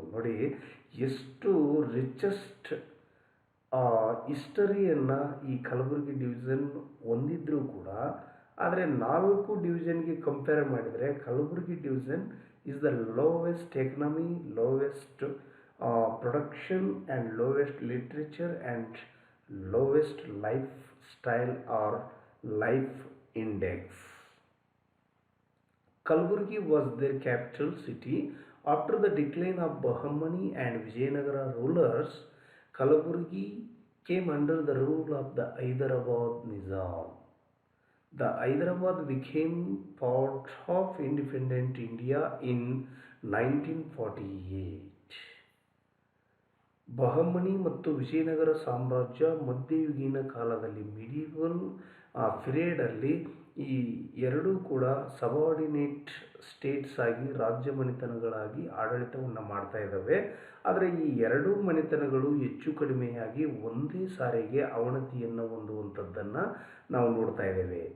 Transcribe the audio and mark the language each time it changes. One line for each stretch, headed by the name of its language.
Kannada: ನೋಡಿ ಎಷ್ಟು ರಿಚೆಸ್ಟ್ ಹಿಸ್ಟರಿಯನ್ನು ಈ ಕಲಬುರಗಿ ಡಿವಿಷನ್ ಹೊಂದಿದ್ರೂ ಕೂಡ, ಆದರೆ 4 ಡಿವಿಷನ್ಗೆ ಕಂಪೇರ್ ಮಾಡಿದರೆ Kalaburagi division
English: Is the lowest economy, lowest production and lowest literature and lowest lifestyle or life index. Kalburgi was their capital city. After the decline of Bahmani and Vijayanagara rulers, Kalaburgi came under the rule of the Hyderabad Nizam. The Hyderabad became part of independent India in 1948.
Kannada: Bahmani ಮತ್ತು ವಿಜಯನಗರ ಸಾಮ್ರಾಜ್ಯ ಮಧ್ಯಯುಗೀನ ಕಾಲದಲ್ಲಿ medieval ಆ ಪಿರಿಯಡಲ್ಲಿ ಈ ಎರಡೂ ಕೂಡ subordinate States ಆಗಿ ರಾಜ್ಯ ಮನೆತನಗಳಾಗಿ ಆಡಳಿತವನ್ನು ಮಾಡ್ತಾ ಇದ್ದಾವೆ. ಆದರೆ ಈ ಎರಡೂ ಮನೆತನಗಳು ಹೆಚ್ಚು ಕಡಿಮೆಯಾಗಿ ಒಂದೇ ಸಾರಿಗೆ ಅವನತಿಯನ್ನು ಹೊಂದುವಂಥದ್ದನ್ನು ನಾವು ನೋಡ್ತಾ ಇದ್ದೇವೆ.